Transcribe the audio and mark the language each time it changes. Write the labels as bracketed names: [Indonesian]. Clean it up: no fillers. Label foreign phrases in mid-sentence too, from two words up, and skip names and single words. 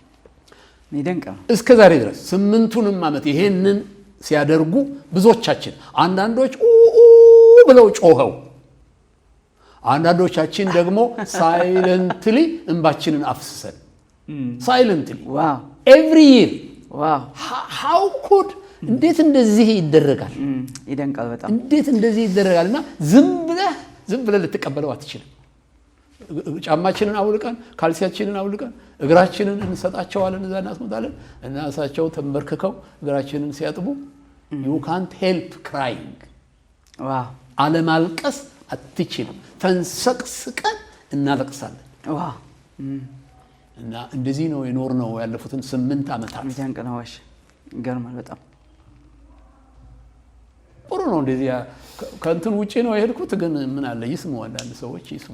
[Amharic] እስከ ዛሬ ድረስ 8ቱንም ዓመት ይሄንን ሲያደርጉ ብዙዎቻችን አንዳንዶች ብለው ጮኸው አንዳንዶቻችን ደግሞ ሳይለንትሊ እንባችንን አፍስሰን [English] silently every year how could [Amharic] እንዴት እንደዚህ ይደረጋል? ይደንቃል በጣም እንዴት እንደዚህ ይደረጋልና ዝም ብለህ ልትቀበለው አትችልም። ጫማችንን አውልቀን ካልሲያችንን አውልቀን እግራችንን እንሰጣቸዋለን እዛ እናስመጣለን እና እሳቸው ተንበርክከው እግራችንን ሲያጥቡ [English] you can't help crying [Amharic] አለማልቀስ አትችልም። ተንሰቅስቀን እናለቅሳለን። እና እንደዚህ ነው የኖርነው ያለፉትን 8 ዓመታት። ይደንቅ ነው። እሺ ይገርማል በጣም ጥሩ ነው። እንደዚህ ከእንትን ውጪ ነው የሄድኩት፣ ግን ምን አለ ይስሙ፣ አንዳንድ ሰዎች ይስሙ።